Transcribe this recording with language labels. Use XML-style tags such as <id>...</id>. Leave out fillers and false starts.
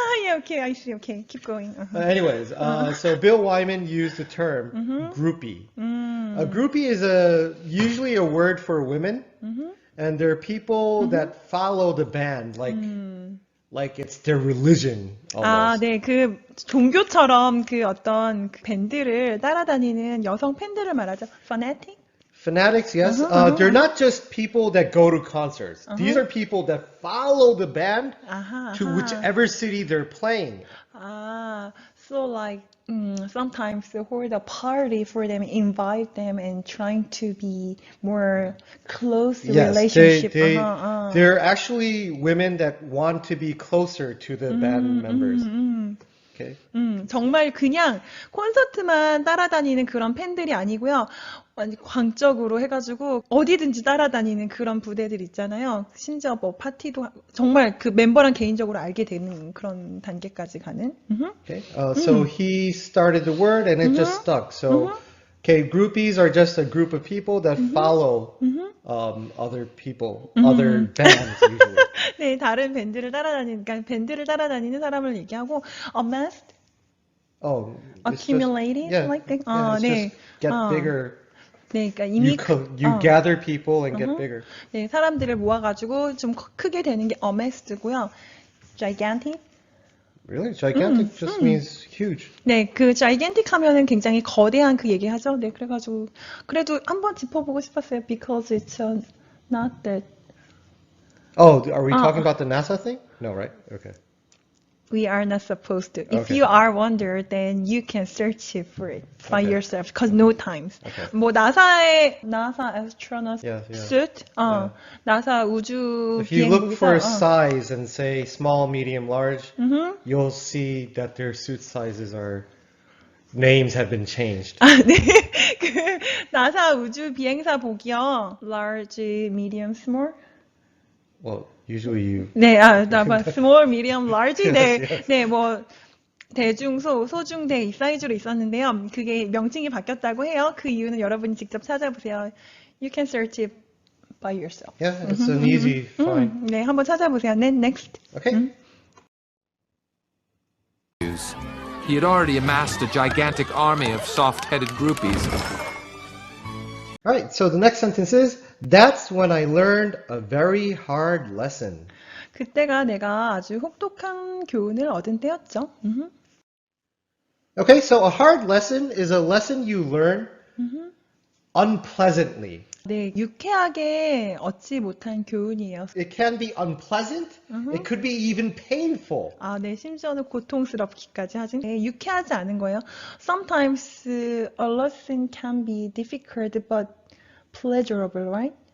<en>Yeah, okay, I see. Okay, keep going. Anyways, so Bill Wyman used the term groupie. A groupie is usually a word for women, and they're people that follow the band like it's their religion 아, almost.</en> <ko>네, 그 종교처럼 그 어떤 그 밴드를 따라다니는 여성 팬들을 말하죠. fanatic?</ko> <en>Fanatics, yes. They're not just people that go to concerts. These are people that follow the band to whichever city they're playing. So like sometimes they hold a party for them, invite them, and trying to be more close relationship. They're actually women that want to be closer to the band members. Okay.</en> <ko>정말 그냥 콘서트만 따라다니는 그런 팬들이 아니고요. 완전 광적으로 해가지고 어디든지 따라다니는 그런 부대들 있잖아요. 심지어 뭐 파티도 정말 그 멤버랑 개인적으로 알게 되는 그런 단계까지 가는.</ko> <en>Okay. So he started the word and it just stuck. So, okay, groupies are just a group of people that follow other people, other bands usually.</en> <ko>네, 다른 밴드를 따라다니는, 그러니까 밴드를 따라다니는 사람을 얘기하고 amassed,</ko> <en>Oh, accumulated, yeah, like that. yeah, it's</en> <ko>네,</ko> <en>just get bigger.</en> <ko>네, 그러니까 이미</ko> <en>You gather people and get bigger.</en> <ko>네, 사람들을 모아가지고 좀 크게 되는 게 amassed고요.</ko> <en>gigantic. Really? Gigantic just means huge.</en> <ko>네, 그 gigantic 하면은 굉장히 거대한 그 얘기하죠. 네, 그래가지고 그래도 한번 짚어보고 싶었어요.</ko> <en>Because it's not that. Oh, are we talking about the NASA thing? No, right? Okay. We are not supposed to. If Okay. you are wonder, then you can search it for it by Okay. yourself. Because no times. Okay.</en> <ko>뭐 나사의</ko> <en>NASA astronaut Yeah, yeah.</en> <ko>suit, 나사 우주</ko> <en>If you look for</en> <ko>비행기사,</ko> <en>size and say small, medium, large, you'll see that their suit sizes are names have been changed.</en> <ko>네, 그 나사 우주 비행사 복이요.</ko> <en>Large, medium, small. Well, usually you. 네, small, medium, large. 네, yes.</en> <ko>네, 뭐 대중, 소중, 대 이 사이즈로 있었는데요. 그게 명칭이 바뀌었다고 해요. 그 이유는 여러분이 직접 찾아보세요.</ko> <en>You can search it by yourself. Yeah, it's an easy find.</en> <ko>네, 한번 찾아보세요. 네, next.</ko> <en>Okay. He had already amassed a gigantic army of soft-headed groupies. All right, so the next sentence is, that's when I learned a very hard lesson.</en> <ko>그때가 내가 아주 혹독한 교훈을 얻은 때였죠.</ko> <en>Okay, so a hard lesson is a lesson you learn unpleasantly.</en> <ko>네, 유쾌하게 얻지 못한 교훈이에요.</ko> <en>It can be unpleasant. It could be even painful.</en> <ko>아, 네, 심지어는 고통스럽기까지 하지. 네, 유쾌하지 않은 거예요.</ko> <en>Sometimes a lesson can be difficult but pleasurable, right?</en>